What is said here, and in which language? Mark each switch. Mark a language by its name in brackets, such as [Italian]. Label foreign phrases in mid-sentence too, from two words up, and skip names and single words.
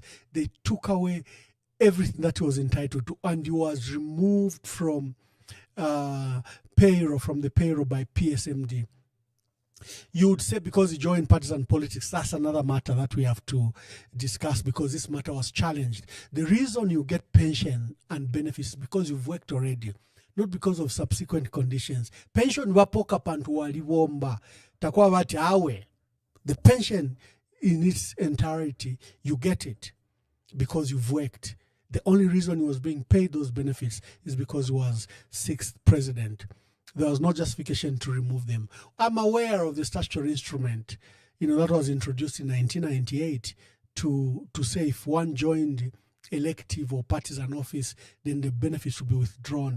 [English] They took away everything that he was entitled to, and he was removed from payroll, from the payroll by PSMD. You would say because he joined partisan politics, that's another matter that we have to discuss, because this matter was challenged. The reason you get pension and benefits is because you've worked already, not because of subsequent conditions. [Bemba] Pension wapoka pantu waliwomba takwa wati awe. [English] The pension in its entirety, you get it because you've worked. The only reason he was being paid those benefits is because he was sixth president. There was no justification to remove them. I'm aware of the statutory instrument, that was introduced in 1998 to say if one joined elective or partisan office, then the benefits would be withdrawn.